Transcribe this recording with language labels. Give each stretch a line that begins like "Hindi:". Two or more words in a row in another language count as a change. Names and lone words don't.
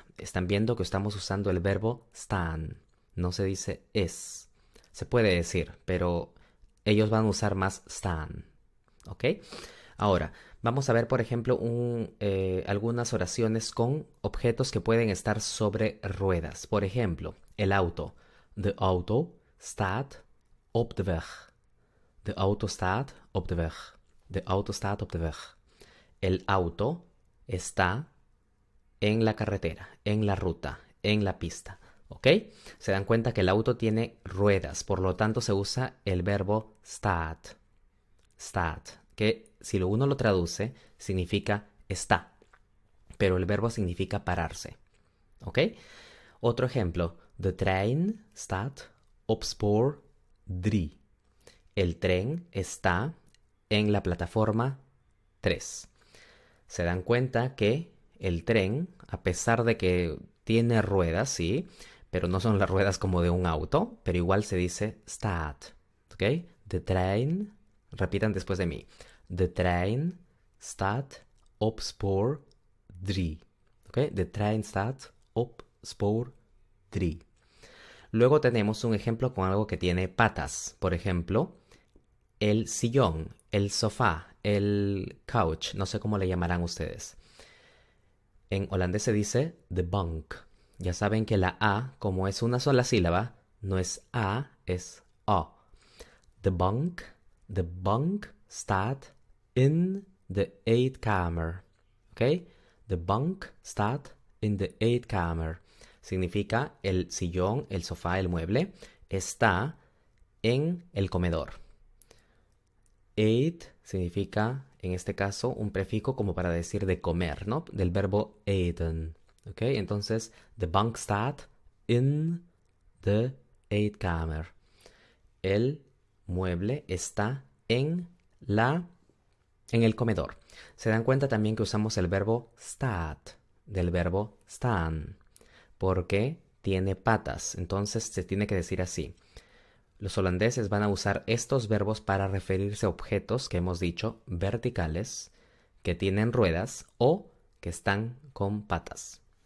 Spanish: Están viendo que estamos usando el verbo staan. No se dice es. Se puede decir, pero ellos van a usar más staan. ¿Ok? Ahora, vamos a ver, por ejemplo, algunas oraciones con objetos que pueden estar sobre ruedas. Por ejemplo, el auto.
Dutch: De auto staat op de weg. De auto staat op de weg. De auto staat op de weg.
Spanish: El auto está en la carretera, en la ruta, en la pista. ¿Ok? Se dan cuenta que el auto tiene ruedas, por lo tanto se usa el verbo staat. Staat, que si uno lo traduce significa está, pero el verbo significa pararse. ¿Ok? Otro ejemplo.
Dutch: De trein staat op spoor 3.
Spanish: El tren está en la plataforma 3. Se dan cuenta que el tren, a pesar de que tiene ruedas, sí, pero no son las ruedas como de un auto, pero igual se dice staat. ¿Ok?
Dutch: De trein,
Spanish: repitan después de mí.
Dutch: De trein staat op spoor 3. ¿Ok? De trein staat op spoor 3.
Spanish: Luego tenemos un ejemplo con algo que tiene patas. Por ejemplo, el sillón, el sofá, el couch, no sé cómo le llamarán ustedes. En holandés se dice
Dutch: de bank.
Spanish: Ya saben que la A, como es una sola sílaba, no es A, es O.
Dutch: De bank staat in de eetkamer.
Spanish: ¿Ok?
Dutch: De bank staat in de eetkamer.
Spanish: Significa el sillón, el sofá, el mueble está en el comedor. Eet significa, en este caso, un prefijo como para decir de comer, ¿no? Del verbo eten. ¿Ok? Entonces,
Dutch: de bank staat in de eetkamer.
Spanish: El mueble está en el comedor. Se dan cuenta también que usamos el verbo staat del verbo staan porque tiene patas. Entonces se tiene que decir así. Los holandeses van a usar estos verbos para referirse a objetos que hemos dicho verticales, que tienen ruedas o que están con patas.